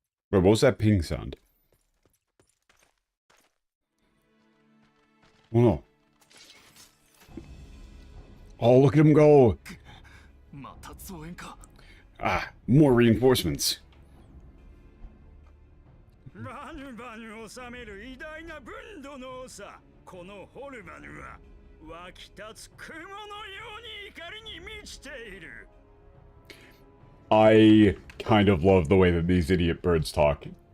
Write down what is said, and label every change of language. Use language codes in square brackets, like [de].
[en] Wait, what was that ping sound? Oh no. Oh, look at him go! [ja] また増援か。 [en] Ah, more reinforcements. [ja] バヌバヌを治める偉大な分度の長、このホルバヌは湧き立つ雲のように怒りに満ちている。 [en] I kind of love the way that these idiot birds talk.